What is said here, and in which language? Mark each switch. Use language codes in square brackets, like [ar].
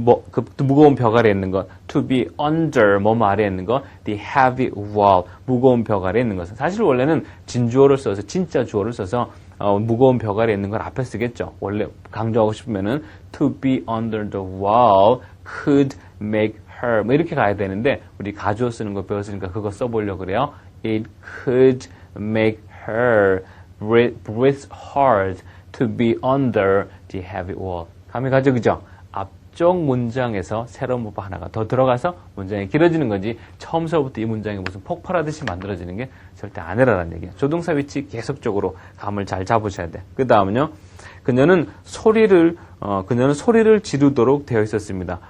[ko] 그 무거운 벽 아래에 있는 것, to be under, 아래에 있는 것, the heavy wall, 무거운 벽 아래에 있는 것은. 사실 원래는 진주어를 써서, 진짜 주어를 써서, 무거운 벽 아래에 있는 걸 앞에 쓰겠죠. 원래 강조하고 싶으면은, [en] to be under the wall could make her, [ko] 이렇게 가야 되는데, 우리 가주어 쓰는 거 배웠으니까 그거 써보려고 그래요. [en] It could make her breathe hard to be under the heavy wall. [ko] 감이 가죠, 그죠? 앞쪽 문장에서 새로운 문법 하나가 더 들어가서 문장이 길어지는 거지 처음서부터 이 문장이 무슨 폭발하듯이 만들어지는 게 절대 아니라는 얘기예요. 조동사 위치 계속적으로 감을 잘 잡으셔야 돼. 그 다음은요. 그녀는 소리를 지르도록 되어 있었습니다.